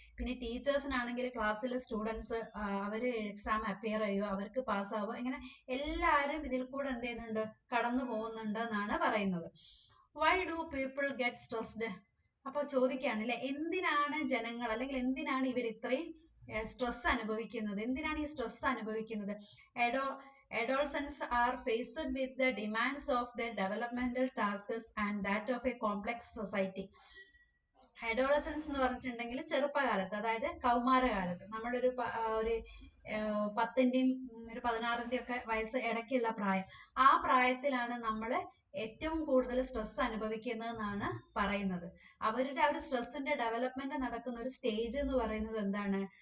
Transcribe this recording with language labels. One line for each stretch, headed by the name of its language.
Malayalam: പിന്നെ ടീച്ചേഴ്സിനാണെങ്കിൽ ക്ലാസ്സിലെ സ്റ്റുഡൻസ് അവര് എക്സാം അപ്പിയർ ചെയ്യുമോ, അവർക്ക് പാസ്സാവുമോ, ഇങ്ങനെ എല്ലാവരും ഇതിൽ കൂടെ എന്ത് ചെയ്യുന്നുണ്ട്? കടന്നു പോകുന്നുണ്ട് എന്നാണ് പറയുന്നത്.
English: Why do people get stressed?
Malayalam: അപ്പൊ ചോദിക്കുകയാണ് അല്ലെ, എന്തിനാണ് ജനങ്ങൾ അല്ലെങ്കിൽ എന്തിനാണ് ഇവർ ഇത്രയും സ്ട്രെസ് അനുഭവിക്കുന്നത്? എന്തിനാണ് ഈ സ്ട്രെസ് അനുഭവിക്കുന്നത്?
English: Adolescents are faced with the demands of their developmental tasks and that of a complex society.
Malayalam: Adolescence എന്ന് പറഞ്ഞിട്ടുണ്ടെങ്കിൽ ചെറുപ്പകാലത്ത്, അതായത് കൗമാരകാലത്ത്, നമ്മളൊരു 10ന്റെയും ഒരു 16ന്റെയും ഒക്കെ വയസ്സ് ഇടയ്ക്കുള്ള പ്രായം. ആ പ്രായത്തിലാണ് നമ്മൾ ഏറ്റവും കൂടുതൽ സ്ട്രെസ് അനുഭവിക്കുന്നതെന്നാണ് പറയുന്നത്. അവരുടെ ആ ഒരു സ്ട്രെസ്സിന്റെ ഡെവലപ്മെന്റ് നടക്കുന്ന ഒരു സ്റ്റേജ് എന്ന് പറയുന്നത് എന്താണ്?